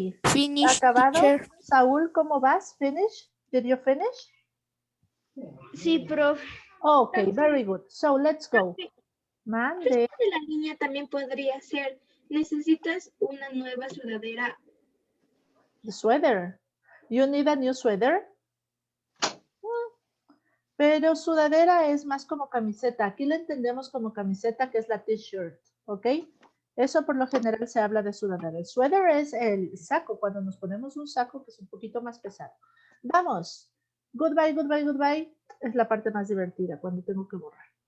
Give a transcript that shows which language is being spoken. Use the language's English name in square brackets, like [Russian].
[English] Finish, [Spanish] acabado. [English] teacher. Saúl, [Spanish] ¿cómo vas? [English] Finish? Did you finish? [Spanish] Sí, profe. [English] Okay, very good. So let's go. [Spanish] Mande. De la niña también podría ser, necesitas una nueva sudadera. [English] The sweater. You need a new sweater? [Spanish] Pero sudadera es más como camiseta. Aquí la entendemos como camiseta, que es la t-shirt, ¿ok? Eso por lo general se habla de sudadera. El suéter es el saco, cuando nos ponemos un saco que es un poquito más pesado. Vamos. [English] Goodbye, goodbye, goodbye. [Spanish] Es la parte más divertida, cuando tengo que borrar.